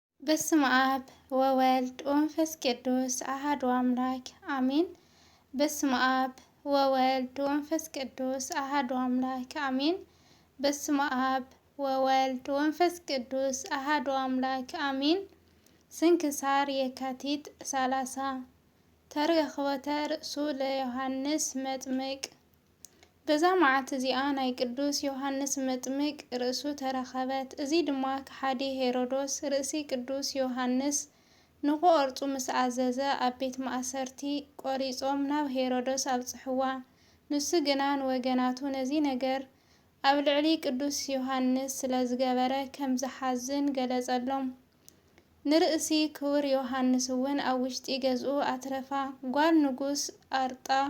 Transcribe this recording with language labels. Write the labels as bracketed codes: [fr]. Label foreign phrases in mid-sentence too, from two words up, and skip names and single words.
[gez] በስመ አብ ወወልድ ወመንፈስ ቅዱስ አሐዱ አምላክ አሜን። በስመ አብ ወወልድ ወመንፈስ ቅዱስ አሐዱ አምላክ አሜን። በስመ አብ ወወልድ ወመንፈስ ቅዱስ አሐዱ አምላክ አሜን። ስንክሳር የካቲት 30 ተረኸበተ ርእሱ ለዮሐንስ መጥምቅ። [ti] በዛ መዓልቲ እዚኣ ናይ ቅዱስ ዮሐንስ መጥምቅ ርእሱ ተረኸበት። እዚ ድማ ከሓዲ ሄሮዶስ ርእሲ ቅዱስ ዮሐንስ ንኽቆርፁ ምስ ኣዘዘ ኣብ ቤት ማእሰርቲ ቆሪፆም ናብ ሄሮዶስ ኣብፅሕዋ። ንሱ ግና ንወገናቱ ነዚ ነገር ኣብ ልዕሊ ቅዱስ ዮሐንስ ስለ ዝገበረ ከም ዝሓዝን ገለጸሎም። ንርእሲ ክቡር ዮሐንስ እውን ኣብ ውሽጢ ገዝኡ ኣትረፋ። ጓል ንጉስ ኣርጣ